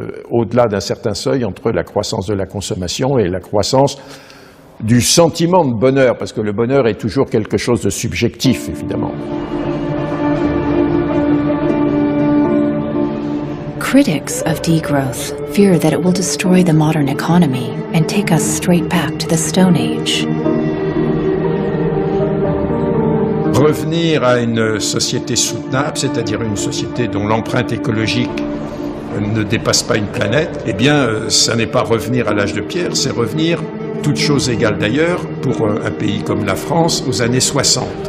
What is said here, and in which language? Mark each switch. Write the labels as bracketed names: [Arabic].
[French] au-delà d'un certain seuil, entre la croissance de la consommation et la croissance du sentiment de bonheur, parce que le bonheur est toujours quelque chose de subjectif, évidemment. [English] Critics of degrowth fear that it will destroy the modern economy and take us straight back to the Stone Age. [French] Revenir à une société soutenable, c'est-à-dire une société dont l'empreinte écologique ne dépasse pas une planète, eh bien, ça n'est pas revenir à l'âge de pierre, c'est revenir, toutes choses égales d'ailleurs, pour un pays comme la France, aux années 60.